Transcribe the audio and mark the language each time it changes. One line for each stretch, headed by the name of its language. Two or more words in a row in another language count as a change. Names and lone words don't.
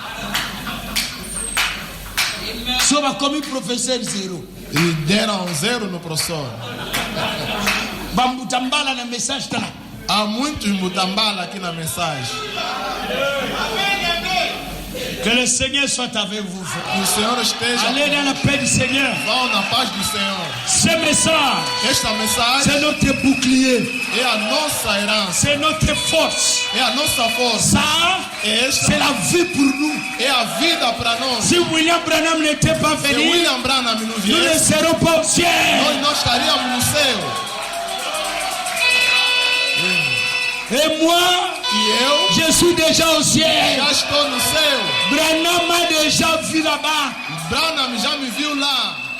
Portuguese: Como professor zero. E deram 0 no professor. Mutambala na mensagem tá lá. Há muitos mutambala aqui na mensagem.
French: Que le Seigneur soit avec vous.
Portuguese: Que o Senhor esteja.
French: Allez dans la paix du Seigneur.
Portuguese: Vão na paz do Senhor.
French: Ce message.
Portuguese: Esta mensagem.
French: C'est notre bouclier.
Portuguese: É a nossa herança.
French: C'est notre force.
Portuguese: É a nossa força.
French: Ça, c'est la vie pour nous.
Portuguese: É a vida para nós.
French: Si William Branham n'était pas venu, nous ne serons pas au ciel.
Portuguese: Nós estaríamos no céu.
French: Et moi, je suis déjà au ciel.
Portuguese: Já estou no céu.
French: Branham m'a déjà vu là-bas.
Portuguese: Branham já me viu lá.